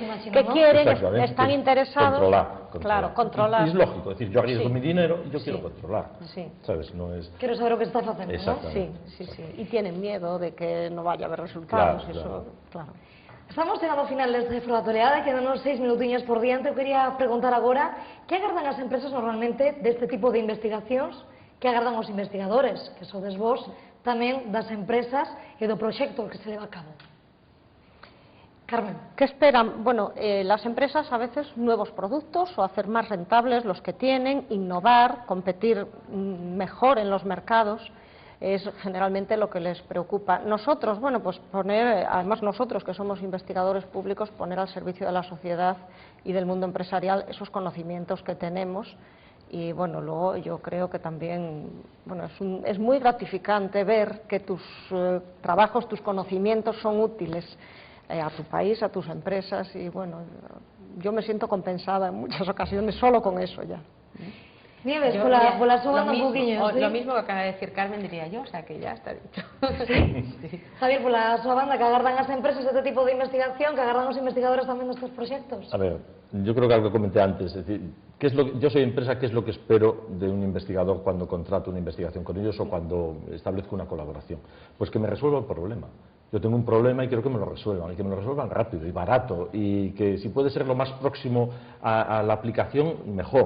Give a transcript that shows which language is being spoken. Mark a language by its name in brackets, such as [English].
[Spanish] Que quieren, están interesados. Controlar. Claro, controlar. Y es lógico, es decir, yo arriesgo mi dinero y yo quiero controlar. Sí. ¿Sabes? No es... Quiero saber lo que está haciendo, ¿no? Sí. Y tienen miedo de que no vaya a haber resultados. Claro. Claro. [Galician] Estamos chegando ao final deste foro de actualidade, quedan uns 6 minutiños por diante. Eu quería preguntar agora que agardan as empresas normalmente deste tipo de investigacións, que agardan os investigadores, que sodes vos tamén das empresas e do proxecto que se leva a cabo. Carmen. [Spanish] ¿Qué esperan? Bueno, las empresas a veces nuevos productos o hacer más rentables los que tienen, innovar, competir mejor en los mercados. Es generalmente lo que les preocupa. Nosotros, bueno, pues poner, además nosotros que somos investigadores públicos, poner al servicio de la sociedad y del mundo empresarial esos conocimientos que tenemos. Y bueno, luego yo creo que también, bueno, es muy gratificante ver que tus trabajos, tus conocimientos son útiles a tu país, a tus empresas, y bueno, yo me siento compensada en muchas ocasiones solo con eso ya. [Galician] Nieves, por la súa banda un poquinho, [Spanish] ¿sí? Lo mismo que acaba de decir Carmen, diría yo, o sea que ya está dicho. Sí. [Galician] Javier, por la súa banda, que agardan as empresas este tipo de investigación, que agardan os investigadores tamén destes proxectos? [Spanish] A ver, yo creo que algo que comenté antes, es decir, yo soy empresa, ¿qué es lo que espero de un investigador cuando contrato una investigación con ellos o cuando establezco una colaboración? Pues que me resuelva el problema. Yo tengo un problema y quiero que me lo resuelvan, y que me lo resuelvan rápido y barato, y que si puede ser lo más próximo a la aplicación, mejor.